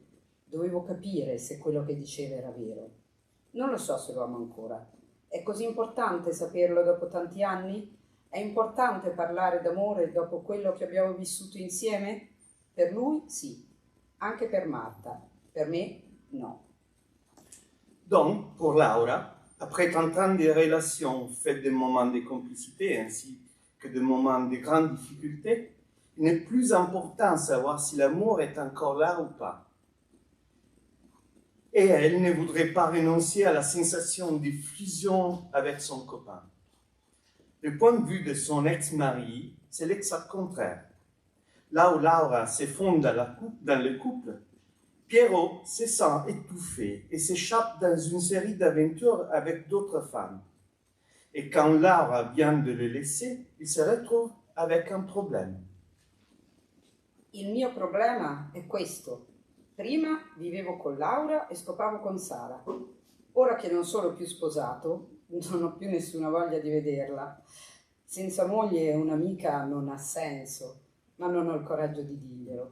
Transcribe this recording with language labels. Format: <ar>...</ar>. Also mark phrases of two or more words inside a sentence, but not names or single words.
<it>Dovevo capire se quello che diceva era vero. Non lo so se lo amo ancora. È così importante saperlo dopo tanti anni? È importante parlare d'amore dopo quello che abbiamo vissuto insieme? Per lui sì, anche per Marta. Per me no.</it> <fr>Donc, pour Laura, après 30 ans de relations faites de moments de complicité ainsi que de moments de grandes difficultés, il n'est plus important de savoir si l'amour est encore là ou pas. Et elle ne voudrait pas renoncer à la sensation de fusion avec son copain. Du point de vue de son ex-mari, c'est l'exact contraire. Là où Laura s'effondre dans le couple, Piero se sent étouffé et s'échappe dans une série d'aventures avec d'autres femmes. Et quand Laura vient de le laisser, il se retrouve avec un problème.</fr> <it>Il mio problema è questo. Prima vivevo con Laura e scopavo con Sara. Ora che non sono più sposato, non ho più nessuna voglia di vederla. Senza moglie un'amica non ha senso, ma non ho il coraggio di dirglielo.</it>